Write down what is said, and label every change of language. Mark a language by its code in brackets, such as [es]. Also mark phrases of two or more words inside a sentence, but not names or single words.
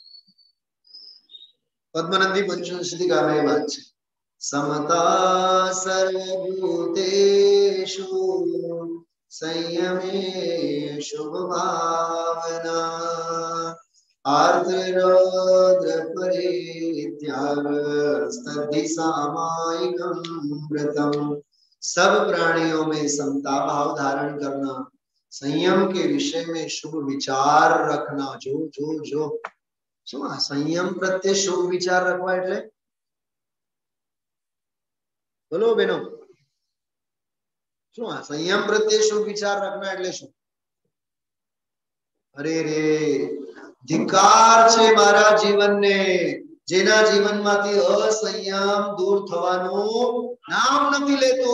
[gu] પદ્મનંદી પંચશતીકામાં વાત છે, [sa] સમતા સર્વભૂતેષુ સંયમે શુભ ભાવના આર્દ્ર પરિત્યાગ સ્તબ્ધિ सामायिकं व्रतम. [hi] सब प्राणियों में समता भाव धारण करना, संयम के विषय में शुभ विचार रखना. जो जो जो [gu] શું આ સંયમ પ્રત્યે શુભ વિચાર રાખવા એટલે? બોલો બેનો, શું આ સંયમ પ્રત્યે શુભ વિચાર રાખના એટલે શું? અરે રે, ધિકાર છે મારા જીવનને, જેના જીવનમાંથી અસંયમ દૂર થવાનું નામ નથી લેતું.